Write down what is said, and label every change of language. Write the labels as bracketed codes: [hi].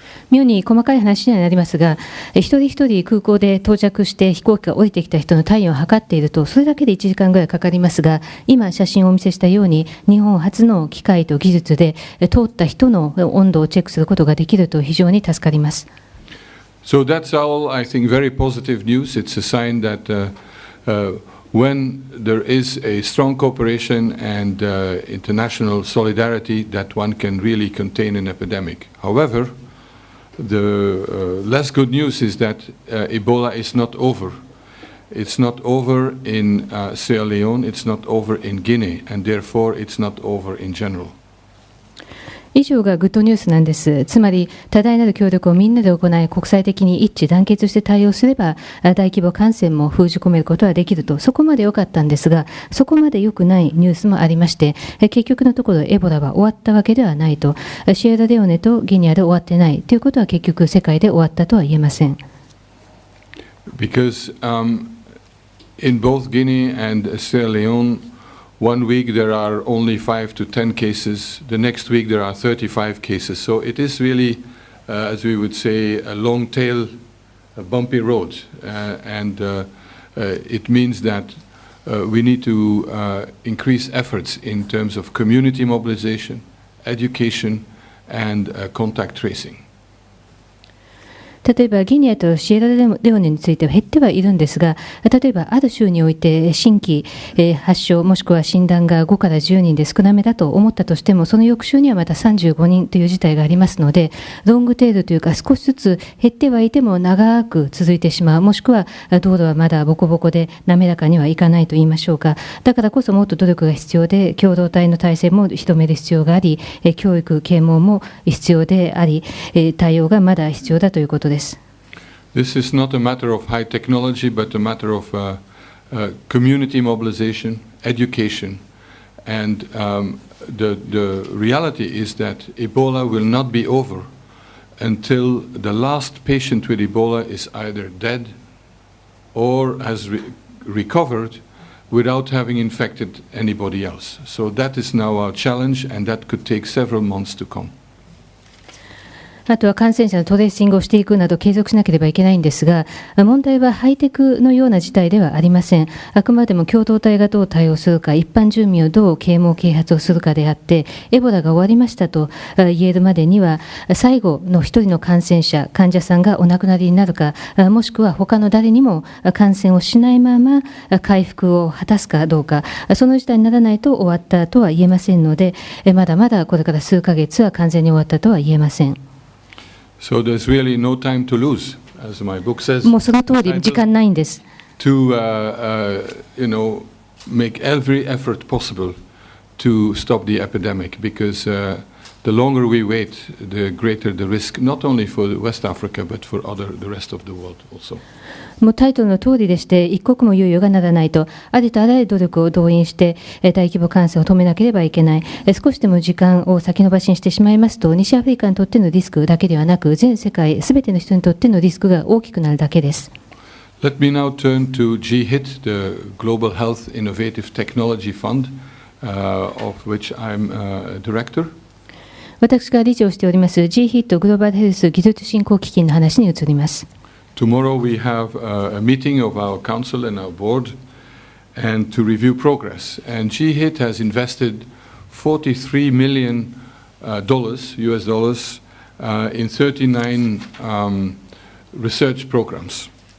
[ja] 妙に細かい話にはなりますが、一人一人空港で到着して飛行機が降りてきた人の体温を測っていると、それだけで1時間ぐらいかかりますが、今写真をお見せしたように日本初の機械と技術で通った人の温度をチェックすることができると非常に助かります。 [en] So that's all, I think, very positive news. It's a sign that when there is a strong cooperation and international solidarity, that one can really contain an epidemic. However,The less good news is that Ebola is not over. It's not over in Sierra Leone, it's not over in Guinea, and therefore it's not over in general. [ja] 以上がグッドニュースなんです。つまり多大なる協力をみんなで行い、国際的に一致団結して対応すれば大規模感染も封じ込めることはできると。そこまで良かったんですが、そこまで良くないニュースもありまして、結局のところエボラは終わったわけではないと。シエラレオネとギニアで終わってないということは結局世界で終わったとは言えません。 [en] Because in both Guinea and Sierra Leone, one week there are only 5 to 10 cases. The next week there are 35 cases. So it is really, as we would say, a long tail bumpy road, and it means that we need to increase efforts in terms of community mobilization, education, and contact tracing. [ja] 例えばギニアとシエラレオネについては減ってはいるんですが、例えばある州において新規発症もしくは診断が5から10人で少なめだと思ったとしても、その翌週にはまた35人という事態がありますので、ロングテールというか少しずつ減ってはいても長く続いてしまう、もしくは道路はまだボコボコで滑らかにはいかないと言いましょうか。だからこそもっと努力が必要で、共同体の体制も広める必要があり、教育啓蒙も必要であり、対応がまだ必要だということです。 [en] This is not a matter of high technology, but a matter of community mobilization, education, and the reality is that Ebola will not be over until the last patient with Ebola is either dead or has recovered without having infected anybody else. So that is now our challenge, and that could take several months to come. [ja] あとは感染者のトレーシングをしていくなど継続しなければいけないんですが、問題はハイテクのような事態ではありません。あくまでも共同体がどう対応するか、一般住民をどう啓蒙啓発をするかであって、エボラが終わりましたと言えるまでには、最後の一人の感染者、患者さんがお亡くなりになるか、もしくは他の誰にも感染をしないまま回復を果たすかどうか、その事態にならないと終わったとは言えませんので、まだまだこれから数ヶ月は完全に終わったとは言えません。 [en] So there's really no time to lose, as my book says. [ja] もうその通り時間ないんです。 [en] To make every effort possible to stop the epidemic, because the longer we wait, the greater the risk, not only for West Africa but for the rest of the world also. [ja] もうタイトルの通りでして、一刻も猶予がならないと、ありとあらゆる努力を動員して大規模感染を止めなければいけない。少しでも時間を先延ばしにしてしまいますと、西アフリカにとってのリスクだけではなく、全世界すべての人にとってのリスクが大きくなるだけです。 [en] Let me now turn to GHIT, the Global Health Innovative Technology Fund, of which I'm a director. [ja] 私が理事をしております GHIT グローバルヘルス技術振興基金の話に移ります。 [en] Tomorrow we have a meeting of our council and our board and to review progress. And GHIT has invested $43 million US dollars in 39 research programs.